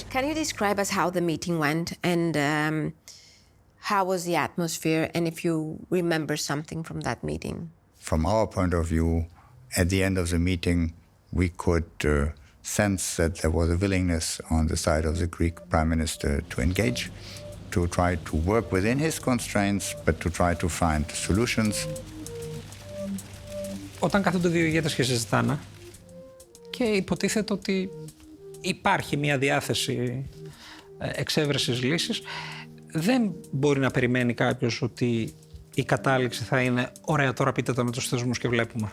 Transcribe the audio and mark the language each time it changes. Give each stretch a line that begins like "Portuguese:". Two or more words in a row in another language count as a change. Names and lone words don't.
English: Can you describe us how the meeting went and how was the atmosphere and if you remember something from that meeting? From our point of view, at the end of the meeting, we could sense that there was a willingness on the side of the Greek Prime Minister to engage, to try to work within his constraints, but to try to find solutions.
Greek: Όταν κάθονται δύο ηγέτες και συζητάνε και υποτίθεται ότι υπάρχει μια διάθεση εξέβρεσης λύσης, δεν μπορεί να περιμένει κάποιος ότι η κατάληξη θα είναι «ωραία, τώρα πείτε τα με τους θεσμούς και βλέπουμε».